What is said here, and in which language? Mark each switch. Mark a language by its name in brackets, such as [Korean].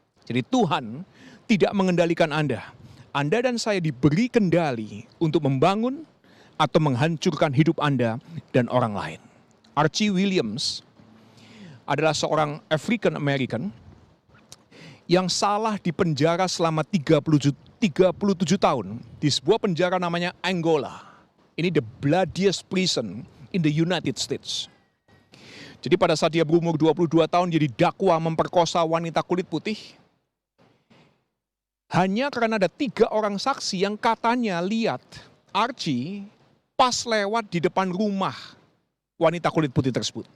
[Indonesian] Jadi Tuhan tidak mengendalikan Anda. Anda dan saya diberi kendali untuk membangun atau menghancurkan hidup Anda dan orang lain. Archie Williams adalah seorang African American yang salah di penjara selama 37 tahun di sebuah penjara namanya Angola. Ini [English] the bloodiest prison in the United States. [Indonesian] Jadi pada saat dia berumur 22 tahun dia didakwa memperkosa wanita kulit putih. Hanya karena ada 3 orang saksi yang katanya lihat Archie pas lewat di depan rumah wanita kulit putih tersebut.